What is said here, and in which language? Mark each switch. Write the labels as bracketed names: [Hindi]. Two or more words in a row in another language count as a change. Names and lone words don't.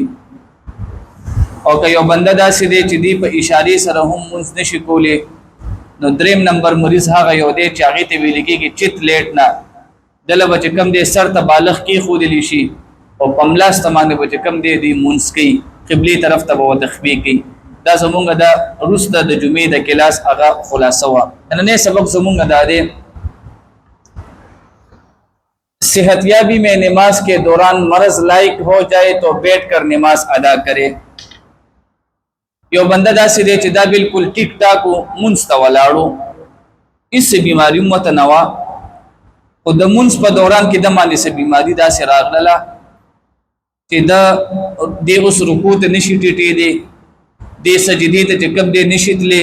[Pashto] او که یو بنده داسې دی چې دی په اشارې سره هم مونږ نشي کولی، نو 3 نمبر مریض هغه یو دی چې هغې ته ویل کېږي [Urdu] چت لیټ [Pashto] نه. دله به چې کم دی سر ته بالغ کېښودلی شي او په ملاسته باندې به چې کم دی دی مونځ کوي، قبلې طرف ته به ورته خپې کوي. دا زمونږ د وروسته د جمعې د کلاس هغه خلاصه وه. نننی سبق زمونږ دا دی [Urdu] صحتیابی میں نماز کے دوران مرض لائق ہو جائے تو بیٹھ کر نماز ادا کرے. [Pashto] یو بندہ داسې دی چې دا بالکل ټیک ټاک مونځ ته ولاړو، هېڅ بیماري هم ورته نه وه، خو د مونځ په دوران کې د باندې څه بیماري داسې راغلله چې دی اوس رکوع ته نشي ټیټېدی، دې سجدې ته چې کوم دی نشي تللی.